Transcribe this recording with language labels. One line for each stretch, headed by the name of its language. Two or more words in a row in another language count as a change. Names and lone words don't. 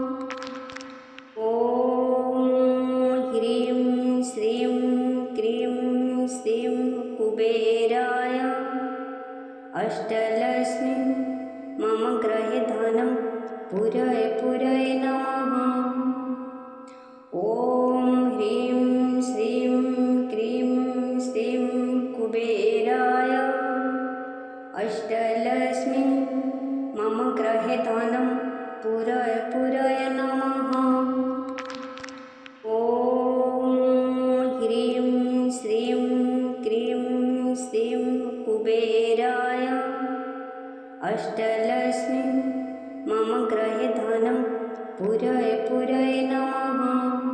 Sanskrit: ଓଁ ହ୍ରୀଂ ଶ୍ରୀଂ କ୍ରୀଂ ଶ୍ରୀଂ କୁବେରାୟ ଅଷ୍ଟଲକ୍ଷ୍ମୀ ମମ ଗ୍ରହେ ଧନଂ ପୁରୟ ପୁରୟ ନମଃ। ଓଁ ହ୍ରୀଂ ଶ୍ରୀଂ କ୍ରୀଂ ଶ୍ରୀଂ କୁବେରାୟ ଅଷ୍ଟଲକ୍ଷ୍ମୀ ମମ ग्रहे धनं पूरय पूरय नमः। ॐ ह्रीं श्रीं क्रीं श्रीं कुबेराय अष्टलक्ष्मी मम ग्रहे धनं पूरय पूरय नमः।